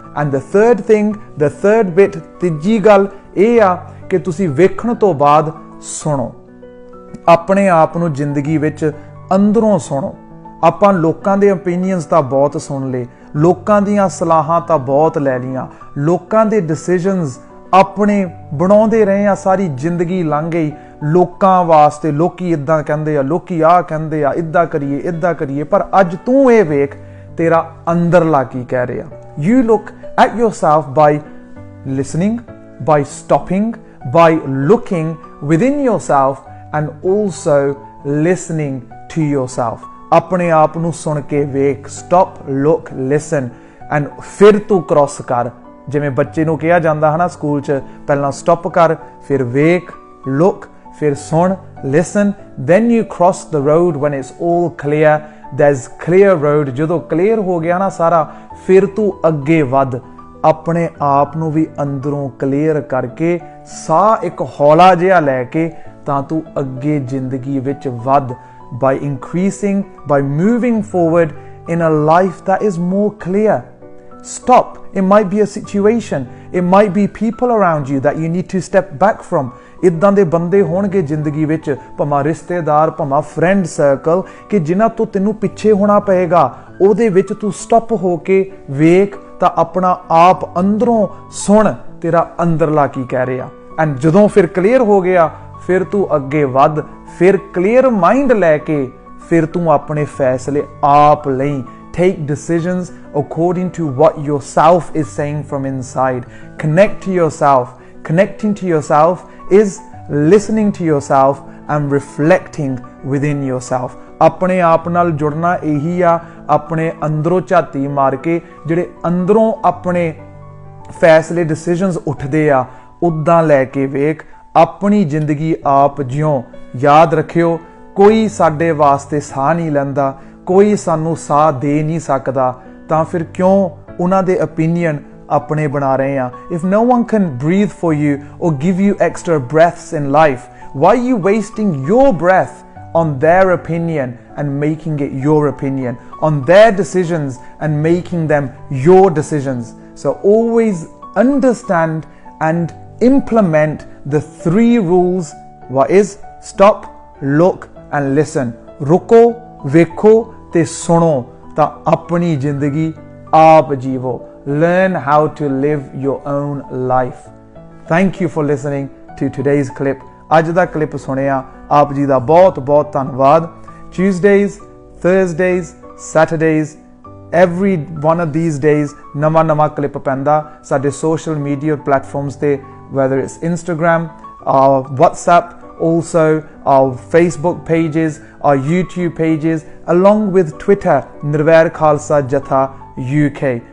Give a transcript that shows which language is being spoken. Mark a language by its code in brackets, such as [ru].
[en] And the third thing, the third bit, [pa] ਤੀਜੀ ਗੱਲ ਇਹ ਆ ਕਿ ਤੁਸੀਂ ਵੇਖਣ ਤੋਂ ਬਾਅਦ ਸੁਣੋ। ਆਪਣੇ ਆਪ ਨੂੰ ਜ਼ਿੰਦਗੀ ਵਿੱਚ ਅੰਦਰੋਂ ਸੁਣੋ। ਆਪਾਂ ਲੋਕਾਂ ਦੇ ਓਪੀਨੀਅਨਸ ਤਾਂ ਬਹੁਤ ਸੁਣ ਲਏ, ਲੋਕਾਂ ਦੀਆਂ ਸਲਾਹਾਂ ਤਾਂ ਬਹੁਤ ਲੈ ਲਈਆਂ, ਲੋਕਾਂ ਦੇ ਡਿਸੀਜਨਸ ਆਪਣੇ ਬਣਾਉਂਦੇ ਰਹੇ ਆ, ਸਾਰੀ ਜ਼ਿੰਦਗੀ ਲੰਘ ਗਈ ਲੋਕਾਂ ਵਾਸਤੇ, ਲੋਕੀ ਇਦਾਂ ਕਹਿੰਦੇ ਆ, ਲੋਕੀ ਆਹ ਕਹਿੰਦੇ ਆ, ਇਦਾਂ ਕਰੀਏ, ਪਰ ਅੱਜ ਤੂੰ ਇਹ ਵੇਖ ਤੇਰਾ ਅੰਦਰਲਾ ਕੀ ਕਹਿ ਰਿਹਾ। [en] You look at yourself by listening, by stopping, by looking within yourself and also listening to yourself। [pa] ਆਪਣੇ ਆਪ ਨੂੰ ਸੁਣ ਕੇ ਵੇਖ, [en] stop, look, listen and [pa] ਫਿਰ ਤੂੰ ਕ੍ਰੋਸ ਕਰ। ਜਿਵੇਂ ਬੱਚੇ ਨੂੰ ਕਿਹਾ ਜਾਂਦਾ ਹੈ ਨਾ ਸਕੂਲ 'ਚ, ਪਹਿਲਾਂ ਸਟਾਪ ਕਰ, ਫਿਰ ਵੇਖ, ਲੁੱਕ, ਫਿਰ ਸੁਣ, [en] listen, then you cross the road when it's all clear, there's clear road। [pa] ਜਦੋਂ ਕਲੀਅਰ ਹੋ ਗਿਆ ਨਾ ਸਾਰਾ, ਫਿਰ ਤੂੰ ਅੱਗੇ ਵੱਧ, ਆਪਣੇ ਆਪ ਨੂੰ ਵੀ ਅੰਦਰੋਂ ਕਲੀਅਰ ਕਰਕੇ, ਸਾਹ ਇੱਕ ਹੌਲਾ ਜਿਹਾ ਲੈ ਕੇ ਤਾਂ ਤੂੰ ਅੱਗੇ ਜ਼ਿੰਦਗੀ ਵਿੱਚ ਵੱਧ, [en] by increasing, by moving forward in a life that is more clear। Stop. It might be a situation, it might be people around you that you need to step back from। [pa] ਇਦਾਂ ਦੇ ਬੰਦੇ ਹੋਣਗੇ ਜ਼ਿੰਦਗੀ ਵਿੱਚ, ਭਾਵੇਂ ਰਿਸ਼ਤੇਦਾਰ, ਭਾਵੇਂ friend circle, ਕਿ ਜਿਨ੍ਹਾਂ ਤੋਂ ਤੈਨੂੰ ਪਿੱਛੇ ਹੋਣਾ ਪਏਗਾ। ਉਹਦੇ ਵਿੱਚ ਤੂੰ ਸਟਾਪ ਹੋ ਕੇ ਵੇਖ ਤਾਂ ਆਪਣਾ ਆਪ ਅੰਦਰੋਂ ਸੁਣ, ਤੇਰਾ ਅੰਦਰਲਾ ਕੀ ਕਹਿ ਰਿਹਾ। ਐਂਡ ਜਦੋਂ ਫਿਰ ਕਲੀਅਰ ਹੋ ਗਿਆ, ਫਿਰ ਤੂੰ ਅੱਗੇ ਵੱਧ, ਫਿਰ ਕਲੀਅਰ ਮਾਈਂਡ ਲੈ ਕੇ ਫਿਰ ਤੂੰ ਆਪਣੇ ਫੈਸਲੇ ਆਪ ਲਈ। [en] Take decisions according to what yourself is saying from inside. Connect to yourself. Connecting to yourself is listening to yourself and reflecting within yourself। [pa] ਆਪਣੇ ਆਪ ਨਾਲ ਜੁੜਨਾ ਇਹੀ ਆ, ਆਪਣੇ ਅੰਦਰੋਂ ਝਾਤੀ ਮਾਰ ਕੇ ਜਿਹੜੇ ਅੰਦਰੋਂ ਆਪਣੇ ਫੈਸਲੇ ਡਿਸੀਜਨਸ ਉੱਠਦੇ ਆ, ਉੱਦਾਂ ਲੈ ਕੇ ਵੇਖ, ਆਪਣੀ ਜ਼ਿੰਦਗੀ ਆਪ ਜਿਉਂ। ਯਾਦ ਰੱਖਿਓ, ਕੋਈ ਸਾਡੇ ਵਾਸਤੇ ਸਾਹ ਨਹੀਂ ਲੈਂਦਾ, ਕੋਈ ਸਾਨੂੰ ਸਾਹ ਦੇ ਨਹੀਂ ਸਕਦਾ, ਤਾਂ ਫਿਰ ਕਿਉਂ ਉਹਨਾਂ ਦੇ opinion ਆਪਣੇ ਬਣਾ ਰਹੇ ਆ। [en] If no one can breathe for you or give you extra breaths in life, why are you wasting your breath on their opinion and making it your opinion, on their decisions and making them your decisions? So always understand and implement the 3 rules। What is? Stop, look and listen। [pa] ਰੁਕੋ, ਵੇਖੋ ਤੇ ਸੁਣੋ ਤਾਂ ਆਪਣੀ ਜ਼ਿੰਦਗੀ ਆਪ ਜੀਵੋ। [en] Learn how to live your own life। Thank you for listening to today's clip। [pa] ਅੱਜ ਦਾ clip ਸੁਣਿਆ, ਆਪ ਜੀ ਦਾ ਬਹੁਤ ਬਹੁਤ ਧੰਨਵਾਦ। [en] Tuesdays, Thursdays, Saturdays, every one of these days [pa] ਨਵਾਂ ਕਲਿੱਪ ਪੈਂਦਾ ਸਾਡੇ ਸੋਸ਼ਲ ਮੀਡੀਆ ਪਲੇਟਫਾਰਮਸ ਤੇ, [en] whether it's Instagram, WhatsApp, also our Facebook pages, our YouTube pages, along with Twitter, Nirvair Khalsa Jatha UK।